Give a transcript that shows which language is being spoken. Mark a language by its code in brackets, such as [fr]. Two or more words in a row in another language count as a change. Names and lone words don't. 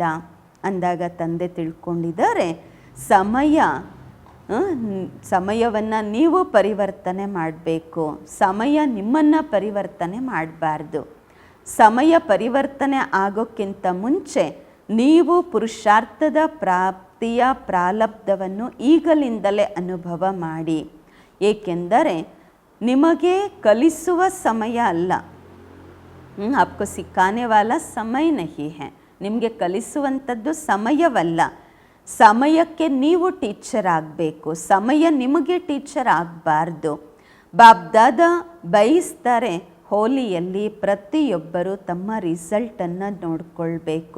[kn] ಅಂದಾಗ ತಂದೆ ತಿಳ್ಕೊಂಡಿದ್ದಾರೆ, ಸಮಯವನ್ನು ನೀವು ಪರಿವರ್ತನೆ ಮಾಡಬೇಕು, ಸಮಯ ನಿಮ್ಮನ್ನು ಪರಿವರ್ತನೆ ಮಾಡಬಾರ್ದು. ಸಮಯ ಪರಿವರ್ತನೆ ಆಗೋಕ್ಕಿಂತ ಮುಂಚೆ ನೀವು ಪುರುಷಾರ್ಥದ ಪ್ರಾಪ್ತಿಯ ಪ್ರಾರಬ್ಧವನ್ನು ಈಗಲಿಂದಲೇ ಅನುಭವ ಮಾಡಿ. ಏಕೆಂದರೆ ನಿಮಗೆ ಕಲಿಸುವ ಸಮಯ ಅಲ್ಲ. [hi] आपको सिखाने वाला समय नहीं है. [kn] ನಿಮಗೆ ಕಲಿಸುವಂಥದ್ದು ಸಮಯವಲ್ಲ. ಸಮಯಕ್ಕೆ ನೀವು ಟೀಚರ್ ಆಗಬೇಕು, ಸಮಯ ನಿಮಗೆ ಟೀಚರ್ ಆಗಬಾರ್ದು. ಬಾಬ್ದಾದ ಬಯಸ್ತಾರೆ ಹೋಲಿಯಲ್ಲಿ ಪ್ರತಿಯೊಬ್ಬರು ತಮ್ಮ ರಿಸಲ್ಟನ್ನು ನೋಡ್ಕೊಳ್ಬೇಕು.